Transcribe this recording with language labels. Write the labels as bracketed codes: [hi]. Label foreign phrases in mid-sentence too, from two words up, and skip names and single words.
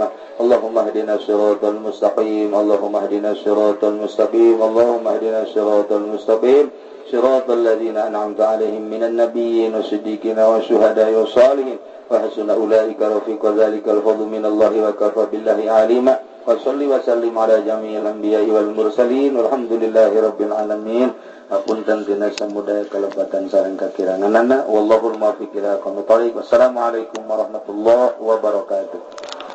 [ar] اللهم اهدنا الصراط المستقيم، اللهم اهدنا الصراط المستقيم، اللهم اهدنا الصراط المستقيم، صراط الذين أنعمت عليهم من النبيين والصديقين والشهداء والصالحين وحسن أولئك رفيقا. ذلك الفضل من الله وكفى بالله عليما. وصلي وسلم على جميع الأنبياء والمرسلين والحمد لله رب العالمين. [su] Hapunten tina samudaya kalepatan sareng kakiranganana. [ar] والله الموفق إلى أقوم الطريق. والسلام عليكم ورحمة الله وبركاته.